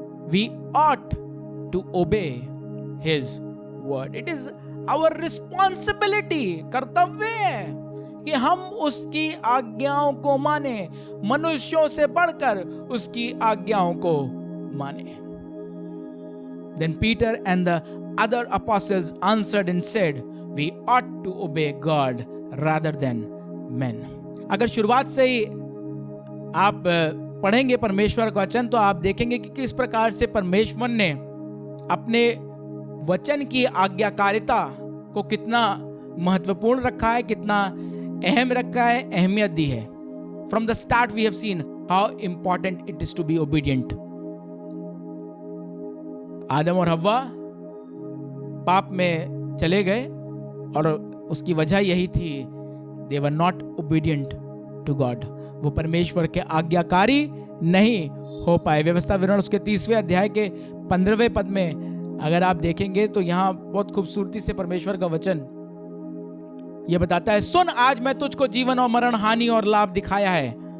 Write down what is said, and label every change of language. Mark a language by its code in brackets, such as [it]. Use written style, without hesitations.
[en] We ought to obey his word. It is our responsibility, [hi] कर्तव्य है कि हम उसकी आज्ञाओं को माने, मनुष्यों से बढ़कर उसकी आज्ञाओं को माने। [en] Then Peter and the other apostles answered and said, we ought to obey God rather than men. [hi] अगर शुरुआत से ही आप पढ़ेंगे परमेश्वर का वचन तो आप देखेंगे कि किस प्रकार से परमेश्वर ने अपने वचन की आज्ञाकारिता को कितना महत्वपूर्ण रखा है, कितना अहम रखा है, अहमियत दी है. [en] From the start we have seen how important it is to be obedient. [hi] आदम और हव्वा पाप में चले गए और उसकी वजह यही थी, [en] they were not obedient to God. [hi] वो परमेश्वर के आज्ञाकारी नहीं हो पाए. व्यवस्था विवरण उसके 30वें अध्याय के 15वें पद में अगर आप देखेंगे तो यहाँ बहुत खूबसूरती से परमेश्वर का वचन यह बताता है, सुन आज मैं तुझको जीवन और मरण, हानि और लाभ दिखाया है.